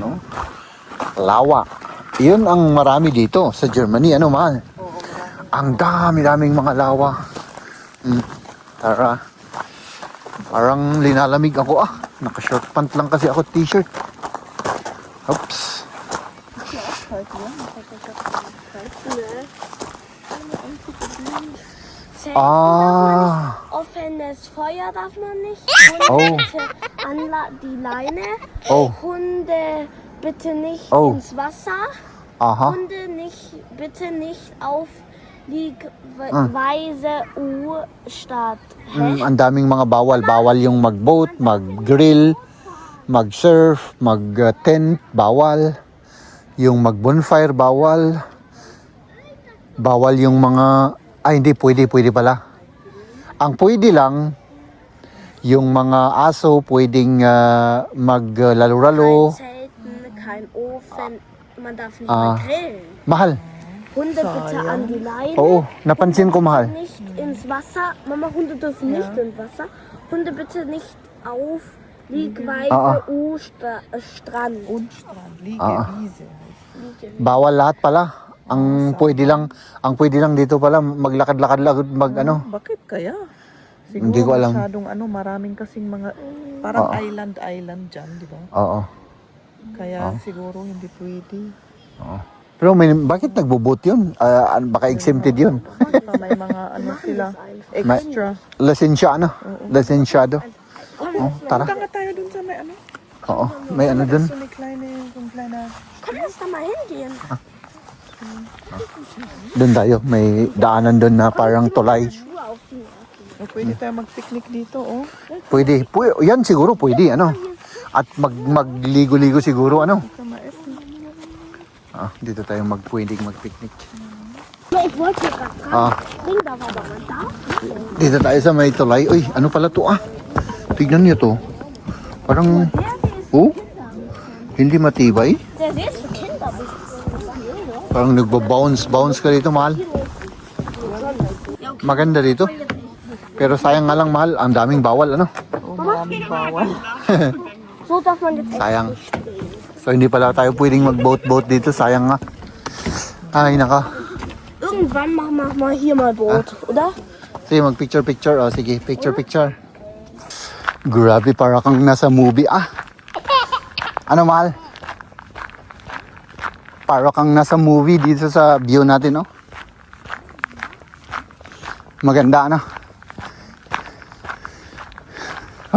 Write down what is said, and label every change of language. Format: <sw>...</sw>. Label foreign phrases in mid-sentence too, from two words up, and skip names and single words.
<tl>Oh. Lawa. Yun ang marami dito sa Germany. Ano man? Ang dami-daming mga lawa. Tara. Parang linalamig ako ah. Naka-</tl> <en>short pant</en> <tl>lang kasi ako t-shirt. Oops. Ah.</tl> <de>Offenes Feuer darf man nicht. Oh. Hunde bitte an die Leine. Oh. Hunde bitte nicht Oh. ins Wasser. Aha. Hunde bitte nicht auf Liegweise U-Stadt.</de> <tl>Ang daming mga bawal. Bawal yung mag-boat, mag-grill, mag-surf, mag-tent, bawal. Yung mag-bonfire, bawal. Bawal yung mga... Ay, hindi. Pwede pala. Ang pwede lang, yung mga aso, pwedeng maglalo-ralo.</tl> <de>Kein Zelten, kein Ofen. Man darf nicht Ah. mehr grillen.</de> <tl>Mahal.</tl> <de>Hunde bitte an die Leine.</de> <tl>Oo, napansin ko mahal.</tl> <de>Nicht ins Wasser. Mama, Hunde dürfen nicht ins Wasser. Hunde bitte nicht auf Liegweise U-Strand. Unstrand, Liegewiese.</de> <tl>Bawal lahat pala. Ang pwede lang dito pala maglakad-lakad mag ano. Bakit kaya? Siguro Hindi ko alam. masyadong maraming kasing mga parang island dyan, di ba? Oo. Kaya siguro hindi pwede. Pero bakit nagbo-boat yun? Baka exempted yun. May mga sila extra. Lisensyado. Oh, tara. Punta nga tayo dun sa may Oo, may ano dun. so may kleine</tl> <de>Kann das da mal hingehen?</de> <tl>Dun tayo. May daanan dun na parang tulay.</tl> <de>Schuhe aufziehen.</de> <tl>pwede tayo mag-picnic dito, oh. Pwede. Yan siguro pwede, ano. At magligo-ligo siguro, ano. Sa maesin. Dito tayo pwedeng mag-picnic.</tl> <de>Ja, ich wollte gerade Ah, fragen, da war doch mal da.</de> <tl>dito tayo sa may tulay. Uy, ano pala to ah? Tignan niyo to. Parang, oh, hindi matibay.</tl> <de>Der See ist für Kinder.</de> <tl>Parang nagbo-bounce ka dito, mahal. Maganda dito. Pero sayang nga lang, mahal. Ang daming bawal, ano? Oh, maraming bawal.</tl> <de>So darf man jetzt echt</de> <tl>Sayang.</tl> <de>nicht stehen. So,</de> <tl>hindi pala tayo pwedeng mag-boat dito. Sayang nga. Ay, naka.</tl> <de>Irgendwann machen wir mal hier mal Boot, oder?</de> <tl>Sige, mag-picture. O, sige, picture. Grabe, para kang nasa movie, ah. Ano, mahal? Para kang nasa movie dito sa view natin, no? Maganda, ano? Huh?</tl>